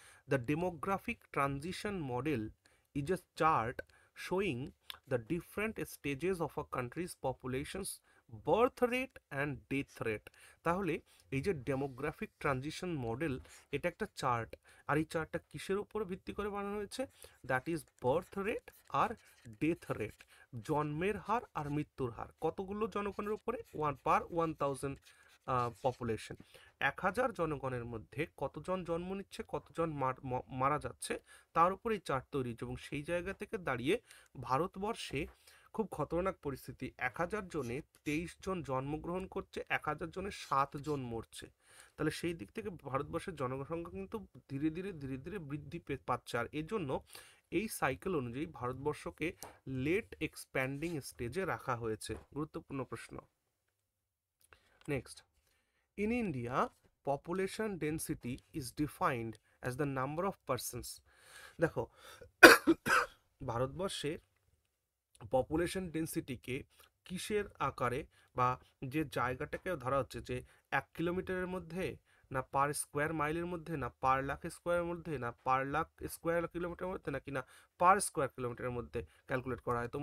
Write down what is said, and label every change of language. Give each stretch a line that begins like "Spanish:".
English: The demographic transition model is a chart showing the different stages of a country's population's birth rate and death rate.
Bangla: তাহলে এই যে demographic transition model, এটা একটা chart. আর এই চার্টটা কিসের উপর ভিত্তি করে বানানো হয়েছে? That is birth rate আর death rate, জন্মের হার আর মৃত্যুর হার। কতগুলো জনগণের উপরে? 1/1000 পপুলেশন। 1000 জনগণের মধ্যে কতজন জন্ম নিচ্ছে, কতজন মারা যাচ্ছে, তার উপর এই চার্ট তৈরি হচ্ছে। এবং সেই জায়গা থেকে দাঁড়িয়ে ভারতবর্ষে খুব খতরনাক পরিস্থিতি। 1000 জনে 23 জন জন্মগ্রহণ করছে, 1000 জনে 7 জন মরছে। তাহলে সেই দিক থেকে ভারতবর্ষের জনসংখ্যা কিন্তু ধীরে ধীরে ধীরে ধীরে বৃদ্ধি পাচ্ছে। আর এজন্য এই সাইকেল অনুযায়ী ভারতবর্ষকে লেট এক্সপ্যান্ডিং স্টেজে রাখা হয়েছে। গুরুত্বপূর্ণ প্রশ্ন।
English: Next, in India, population density is defined as the number of persons.
Bangla: দেখো, ভারতবর্ষে পপুলেশন ডেন্সিটিকে কিসের আকারে, বা যে জায়গাটাকে ধরা হচ্ছে যে 1 কিলোমিটারের মধ্যে, না পার স্কোয়ার মাইলের মধ্যে, না পার লাখ স্কোয়ারের মধ্যে, না পার লাখ স্কোয়ার কিলোমিটারের মধ্যে, নাকি না পার স্কোয়ার কিলোমিটারের মধ্যে ক্যালকুলেট করা হয়?